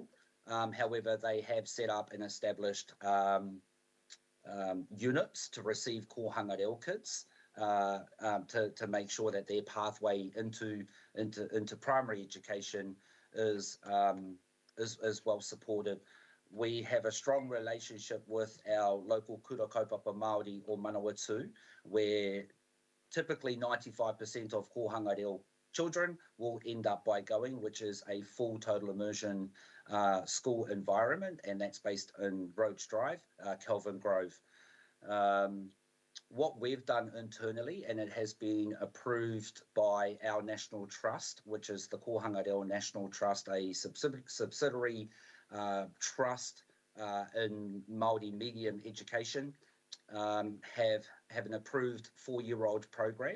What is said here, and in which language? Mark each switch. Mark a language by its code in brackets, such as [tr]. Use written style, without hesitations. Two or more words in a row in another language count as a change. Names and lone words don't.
[en] However, they have set up and established units to receive Kohanga Reo kids to make sure that their pathway into primary education is well supported. We have a strong relationship with our local [mi] kura kaupapa Māori [en] or Manawatu, where typically 95% of Kohanga Reo children will end up by going, which is a full total immersion school environment, and that's based in Rhodes Drive, Kelvin Grove. What we've done internally, and it has been approved by our National Trust, which is the Kohanga Reo National Trust, a subsidiary trust in Māori medium education, have an approved 4-year-old program.